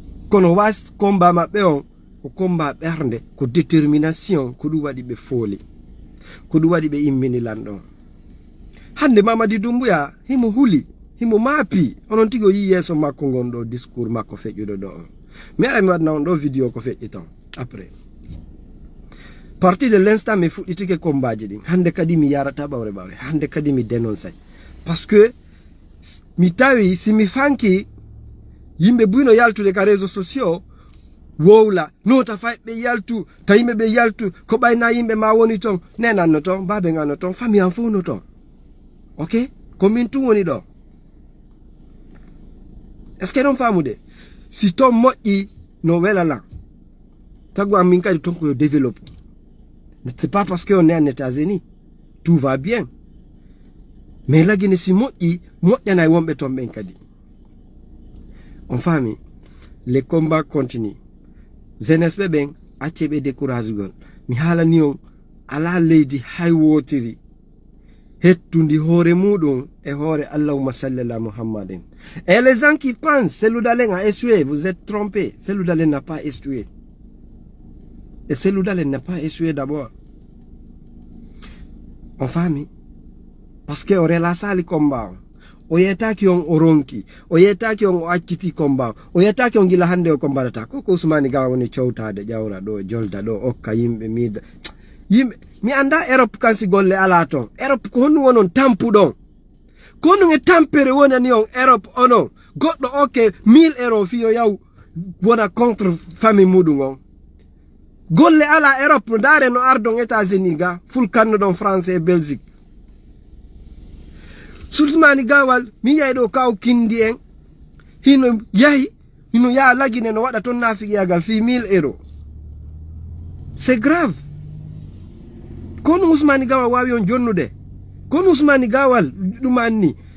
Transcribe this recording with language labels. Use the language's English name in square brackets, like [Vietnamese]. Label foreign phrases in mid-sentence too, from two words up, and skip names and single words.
[Fula] Kono was combat maɓɓe on, ko combat ɓernde, ko détermination, ko ɗum waɗi ɓe fooli. Ko ɗum waɗi ɓe immini lanɗo on. Hande Mamadi Doumbouya, himo huli, himo maapi. Onon tigi o yi yeeso makko ngon ɗo discours makko feƴƴuɗo ɗo on. Mi ara mi waɗna on ɗo vidéo ko feƴƴi ton, après. [French] Parti de l'instant [Fula] mi fuɗɗitike combat ji ɗin. Hande kadi mi yarata ɓawre ɓawre. Hande kadi mi dénonce. [French] Parce que [Fula] mi tawi si mi fanki yimɓe buyno yaltude ka [French] réseaux sociaux, [Fula] wowla, no ta fay ɓe yaltu, ta yimɓe ɓe yaltu, ko ɓayna yimɓe ma woni ton, nenan no ton, babe ngan no ton, famille an fo no ton. Ok? Ko min tun woni ɗo. [French] Est-ce que [Fula] ɗon famude? Si ton moƴƴi, no welalan. Tagu an min kadi ton ko yo développe. [French] C'est pas parce que on est en États-Unis. Tout va bien. [Fula] Mais lagine si moƴƴi, moƴƴanay wonɓe ton ɓen kadi. On faami? [French] Les combats continuent. [Fula] Jeunesse ɓe ɓen, acce ɓe décourage gol. Mi haalani on, ala leydi hay wotiri. Hettundi hoore muɗum e hoore [Arabic] اللهم صل على محمد. [French] Et les gens qui pensent, Cellou Dalein a échoué, vous êtes trompés. Cellou Dalein n'a pas échoué. Et Cellou Dalein n'a pas échoué d'abord. [Fula] On faami? Parce que o rela sali combat on. O yetaki on o ronki. O yetaki on o acciti combat on. O yetaki on gila hande o combat data. Ko ko Ousmane Gawa woni cowtade, ƴawra ɗo, jolda ɗo, okka yimɓe miida. Yimɓe, mi anda Europe kan si golle ala ton. Europe ko honum wonon tampu ɗon. Ko honum e tampere wonani on Europe onon. Goɗɗo okke mille euro fiyo yaw wona contre famille muɗum on. Golle ala Europe, ndaare no ardon États-Unis ga, fulkanno ɗon France e Belgique. Sultumani Gawal, mi yiyay ɗo kaw kindi en, hino yahi, hino yaa lagine no waɗa toon naafiqiyagal fi mille euro. [French] C'est grave. [Fula] Kono Ousmani Gawal wawi on jonnude. Kono Ousmani Gawal ɗum anni.